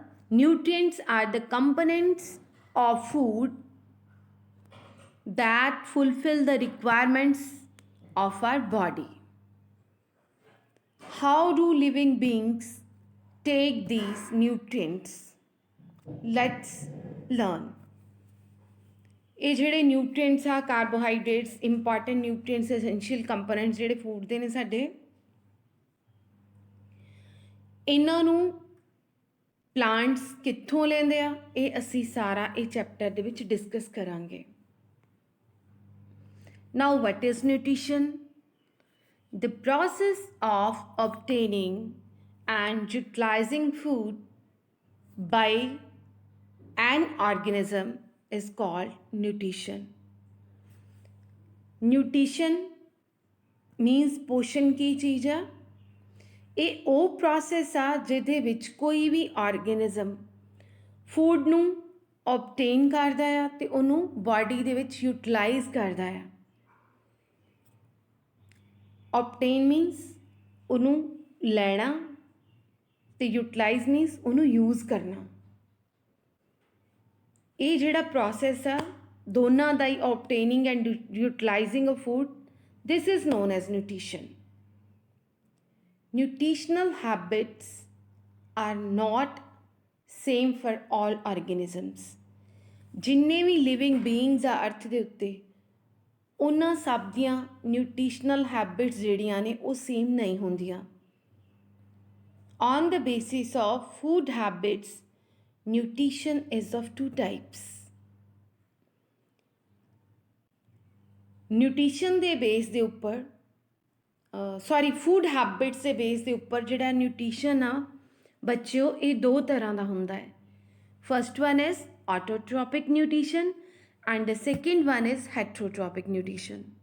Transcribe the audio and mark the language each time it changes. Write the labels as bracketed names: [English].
[English] Nutrients are the components of food that fulfill the requirements of our body. How do living beings take these nutrients? Let's learn. [Punjabi] ਇਹ ਜਿਹੜੇ nutrients ਆ, carbohydrates, important nutrients, essential components ਜਿਹੜੇ food ਦੇ ਨੇ ਸਾਡੇ, ਇਹਨਾਂ ਨੂੰ plants ਕਿੱਥੋਂ ਲੈਂਦੇ ਆ, ਇਹ ਅਸੀਂ ਸਾਰਾ ਇਹ ਚੈਪਟਰ ਦੇ ਵਿੱਚ ਡਿਸਕਸ ਕਰਾਂਗੇ. [English] Now what is nutrition? The process of obtaining and utilizing food by an organism is called nutrition. Nutrition means [Punjabi] ਪੋਸ਼ਣ ਕੀ ਚੀਜ਼ ਆ? ਇਹ ਉਹ ਪ੍ਰੋਸੈਸ ਆ ਜਿਹਦੇ ਵਿੱਚ ਕੋਈ ਵੀ ਆਰਗੇਨਿਜ਼ਮ ਫੂਡ ਨੂੰ ਓਬਟੇਨ ਕਰਦਾ ਆ ਅਤੇ ਉਹਨੂੰ ਬਾਡੀ ਦੇ ਵਿੱਚ ਯੂਟੀਲਾਈਜ਼ ਕਰਦਾ ਆ. ਓਬਟੇਨ ਮੀਨਸ ਉਹਨੂੰ ਲੈਣਾ ਅਤੇ ਯੂਟੀਲਾਈਜ਼ ਮੀਨਸ ਉਹਨੂੰ ਯੂਜ਼ ਕਰਨਾ. ਇਹ ਜਿਹੜਾ ਪ੍ਰੋਸੈਸ ਆ ਦੋਨਾਂ ਦਾ ਹੀ, [English] Obtaining and utilizing of food, this is known as nutrition. Nutritional habits are not same for all organisms. [Punjabi] ਜਿੰਨੇ ਵੀ ਲਿਵਿੰਗ ਬੀਇੰਗਸ ਆ ਅਰਥ ਦੇ ਉੱਤੇ, ਉਹਨਾਂ ਸਭ ਦੀਆਂ ਨਿਊਟ੍ਰੀਸ਼ਨਲ ਹੈਬਿਟਸ ਜਿਹੜੀਆਂ ਨੇ ਉਹ ਸੇਮ ਨਹੀਂ ਹੁੰਦੀਆਂ. [English] On the basis of food habits, nutrition is of two types. [Punjabi] Nutrition ਦੇ ਬੇਸ ਦੇ ਉੱਪਰ ਫੂਡ ਹੈਬਿਟਸ ਦੇ ਬੇਸ ਦੇ ਉੱਪਰ ਜਿਹੜਾ ਨਿਊਟ੍ਰੀਸ਼ਨ ਆ ਬੱਚਿਓ, ਇਹ ਦੋ ਤਰ੍ਹਾਂ ਦਾ ਹੁੰਦਾ ਹੈ. [English] First one is autotrophic nutrition and the second one is heterotrophic nutrition.